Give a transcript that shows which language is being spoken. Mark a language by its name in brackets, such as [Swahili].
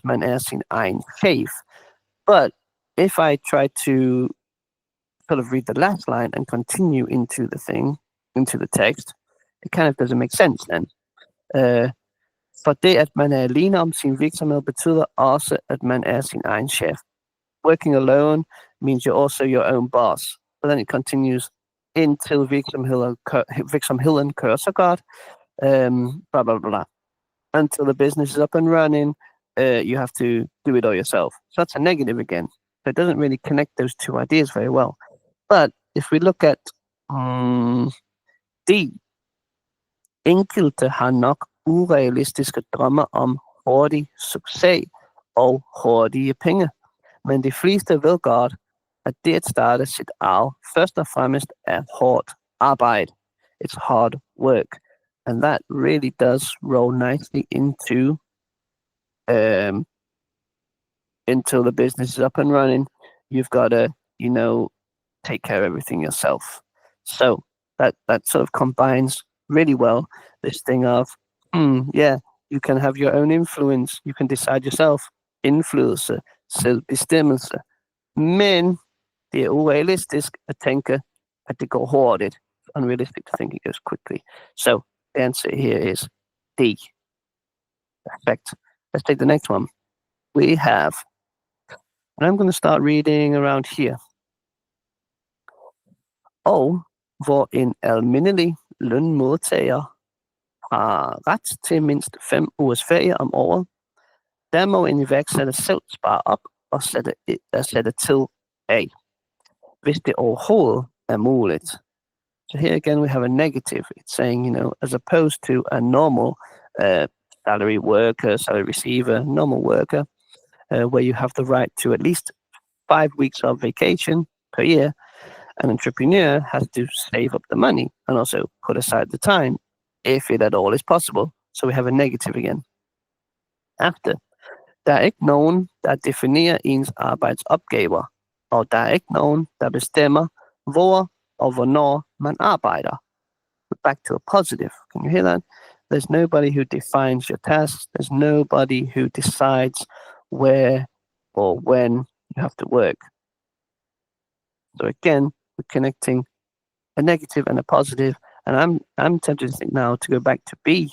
[Danish] Man er sin egen chef. [English] But if I try to sort of read the last line and continue into the text, it kind of doesn't make sense then. [Danish] For det, at man er alene om sin virksomhed, betyder også, at man er sin egen chef. [English] Working alone means you're also your own boss. But then it continues, [Danish] indtil virksomheden kører så godt, blah, blah, blah. [English] Until the business is up and running, you have to do it all yourself. So that's a negative again. So it doesn't really connect those 2 ideas very well. But if we look at D, [Danish] enkelte har nok urealistiske drømme om hurtig succes og hurtige penge. Men de fleste ved godt, at det at starte sit eget først og fremmest er hårdt arbejde. [English] It's hard work. And that really does roll nicely into until the business is up and running. You've got to, take care of everything yourself. So that sort of combines really well this thing of, you can have your own influence. You can decide yourself. [Danish] Indflydelse, selvbestemmelse. Men det er urealistisk at tænke, at det går hurtigt. [English] It's unrealistic to think it goes quickly. So the answer here is D. Perfect. Let's take the next one. We have, and I'm going to start reading around here. [Danish] Og hvor en almindelig lønmodtager har ret til mindst 5 ugers ferie om året, der må en iværksætter selv spare op og sætte til af, hvis det overhovedet er muligt. [English] So here again we have a negative. It's saying, as opposed to a normal salary worker, salary receiver, normal worker, where you have the right to at least 5 weeks of vacation per year, an entrepreneur has to save up the money and also put aside the time, if it at all is possible. So we have a negative again. [Danish] After, der er ikke nogen, der definerer ens arbejdsopgaver, og der er ikke nogen, der bestemmer, hvor og hvornår man arbejder. [English] Back to a positive. Can you hear that? There's nobody who defines your tasks. There's nobody who decides where or when you have to work. So again, we're connecting a negative and a positive, and I'm tempted to think now to go back to B.